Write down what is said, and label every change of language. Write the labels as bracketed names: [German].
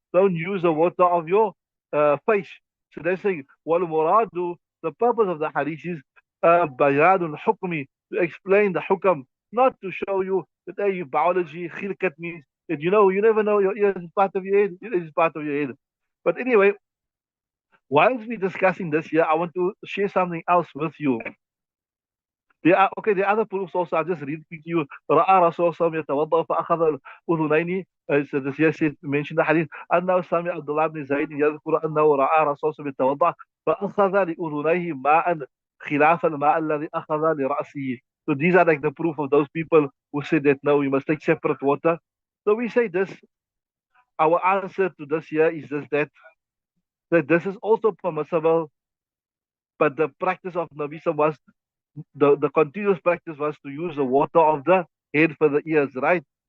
[English] Don't use the water of your face. So they're saying, وَالْمُرَادُ, the purpose of the hadith is [Arabic] بَيَانُ الْحُكْمِ, [English] to explain the hukam, not to show you that hey, biology, khilkat means that you know, you never know your ears is part of your head, it is part of your head. But anyway, whilst we're discussing this here, I want to share something else with you. There are okay, the other proofs also. I'll just read to you. [Arabic] رأى رسول الله يتوضأ فأخذ الأذنين. [English] So this yes mentioned the hadith. [Arabic] أنه سمع عبد الله بن زيد يذكر أنه رأى رسول الله يتوضأ فأخذ لأذنيه ماء خلاف الماء الذي أخذ لرأسه. [English] So these are like the proof of those people who said that no, you must take separate water. So we say this. Our answer to this here is just that this is also permissible, but the practice of Nabi was the continuous practice was to use the water of the head for the ears, right?